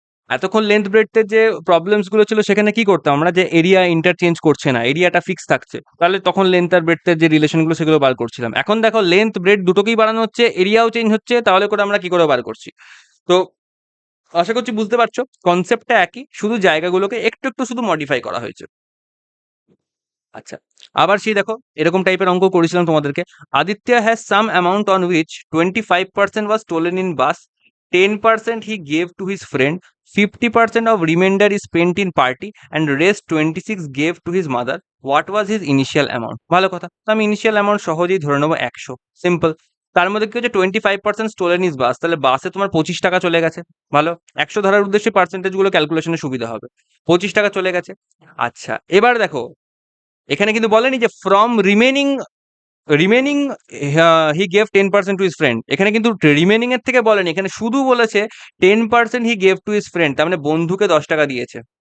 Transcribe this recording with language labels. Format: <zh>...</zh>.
<bn>এতক্ষণ লেন্থ ব্রেডথের যে প্রবলেমস গুলো ছিল সেখানে কি করতাম আমরা, যে এরিয়া ইন্টারচেঞ্জ করছে না, এরিয়াটা ফিক্স থাকছে, তাহলে তখন লেন্থ আর ব্রেডথের যে রিলেশন গুলো সেগুলো বার করছিলাম। এখন দেখো লেন্থ ব্রেড দুটোকেই বাড়ানো হচ্ছে, এরিয়াও চেঞ্জ হচ্ছে, তাহলে করে আমরা কি করে বার করছি? তো আশা করছি বুঝতে পারছো, কনসেপ্টটা একই, শুধু জায়গাগুলোকে একটু একটু শুধু মডিফাই করা হয়েছে। আচ্ছা, আবার সেই দেখো এরকম টাইপের অঙ্ক করেছিলাম তোমাদেরকে।</bn> <en>Aditya has some amount on which 25% was stolen in bus, 10% he gave to his friend, 50% of remainder is spent in party, and rest 26 gave to his mother. What was his initial amount?</en> <bn>ভালো কথা, তো আমি initial amount সহজেই ধরে নেবো 100, simple. তার মধ্যে কি হচ্ছে? 25%</bn> <en>stolen is bus,</en> <bn>তাহলে বাসে তোমার 25 টাকা চলে গেছে, ভালো। 100 ধরার উদ্দেশ্যে পার্সেন্টেজ গুলো ক্যালকুলেশনে সুবিধা হবে। 25 টাকা চলে গেছে। আচ্ছা, এবার দেখো এখানে কিন্তু বলেনি যে</bn> <en>from remaining he gave 10% to his friend,</en> <bn>এখানে কিন্তু রিমেনিং এর থেকে বলেনি, এখানে শুধু বলেছে 10%</bn> <en>he gave to his friend,</en> <bn>তার মানে বন্ধুকে 10 টাকা দিয়েছে।</bn>